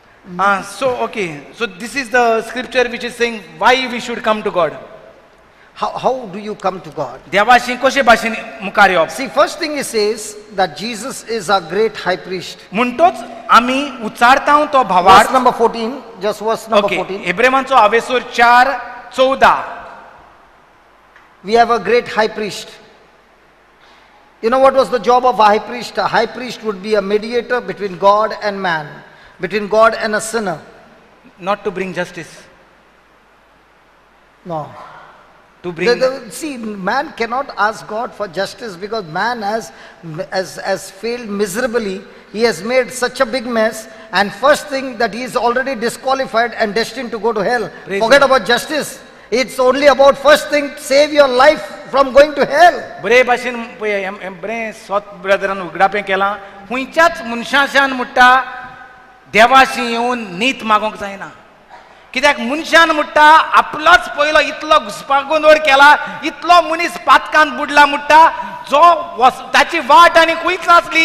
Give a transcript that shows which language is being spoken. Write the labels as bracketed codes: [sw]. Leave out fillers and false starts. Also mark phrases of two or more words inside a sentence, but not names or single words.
[en] So this is the scripture which is saying why we should come to God. How do you come to God? [kok] देवाशी कशे भाशेन मुखार येवप. [en] See, first thing he says that Jesus is our great high priest. [kok] म्हणटोच आमी उचारता तो [en] Verse [kok] भावार्थ. [en] number 14, just verse number ओके 14. [kok] एब्रेमांचो हावेसूर 4:14. [en] We have a great high priest. You know what was the job of a high priest? A high priest would be a mediator between God and man, between God and a sinner. Not to bring justice, No. to bring See, man cannot ask God for justice because man has failed miserably. He has made such a big mess, and first thing that he is already disqualified and destined to go to hell. Praise Forget God. about justice. It's only about first thing, save your life from going to hell. [kok] बरे भाशेन पळय बरें स्वत ब्रदरान उगडापें केलां. खंयच्याच मनशाच्यान म्हणटा देवाशी येवन नीत मागोंक जायना. कित्याक मनशान म्हणटा आपलोच पयलो इतलो घुसपागोंदोळ केला, इतलो मनीस पातकांत बुडला म्हणटा जो ताची वाट आनी खंयच नासली.